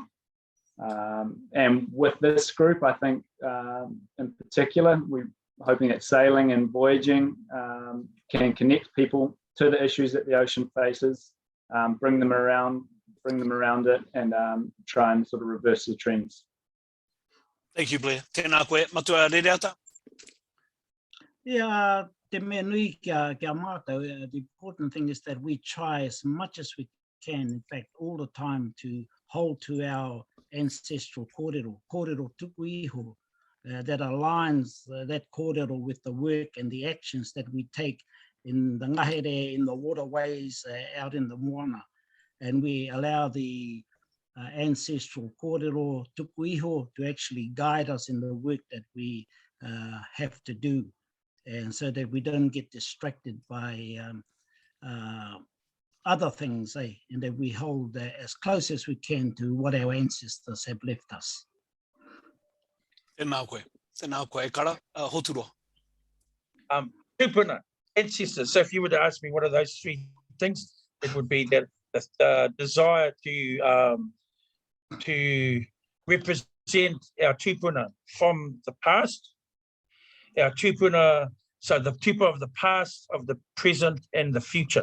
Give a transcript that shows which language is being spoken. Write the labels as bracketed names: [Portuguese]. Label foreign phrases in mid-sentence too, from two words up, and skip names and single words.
[English] And with this group, I think in particular, we're hoping that sailing and voyaging can connect people to the issues that the ocean faces. Bring them around it, and try and sort of reverse the trends. Thank you, [Māori] Blair. Tēnā koe. Matua Rereata? Yeah, te mea nui kia mātou, [English] the important thing is that we try as much as we can, in fact, all the time, to hold to our ancestral [Māori] kōrero tuku iho, [English] that aligns that kōrero with the work and the actions that we take in the ngahere, in the waterways, out in the moana. And we allow the ancestral [Māori] kōrero tuku iho [English] to actually guide us in the work that we have to do, and so that we don't get distracted by other things, and that we hold as close as we can to what our ancestors have left us. [Māori] Tēnā koe, kara, Hoturoa. Tupuna, [English] ancestors. So if you were to ask me what are those three things, it would be that the desire to represent our tupuna from the past, our tupuna, so the tupu of the past, of the present, and the future.